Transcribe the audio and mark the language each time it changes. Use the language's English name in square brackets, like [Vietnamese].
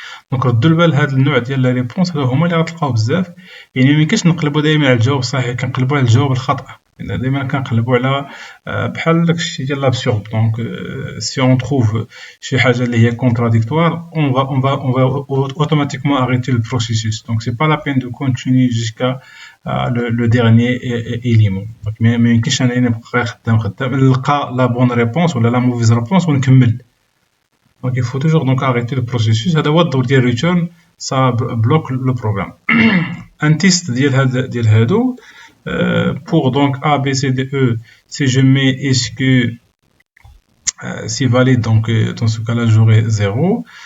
[Arabic] Donc ردوا البال هذا النوع ديال لا ريبونس هذا هما اللي غتلقاو بزاف. يعني ميمكنش نقلبوا دائما على الجواب الصحيح, كنقلبوا على الجواب الخطأ. دائما كنقلبوا على بحال داكشي ديال لابسورد. [French] دونك si on trouve [Arabic] شي حاجه اللي هي [French] contradictoire, on va automatiquement arrêter le processus. Donc c'est pas la peine de continuer jusqu'à le dernier élément. [Arabic] Donc ما يمكنش انني نبقى خدام نلقى [French] la bonne réponse [Arabic] ولا [French] la mauvaise réponse [Arabic] ونكمل. [French] Donc il faut toujours donc arrêter le processus. [Arabic] هذا هو الدور ديال [French] return, ça bloque le programme. Un test [Arabic] ديال هادو [French] pour donc A, B, C, D, E, si je mets est-ce que c'est valide, donc dans ce cas-là j'aurai 0.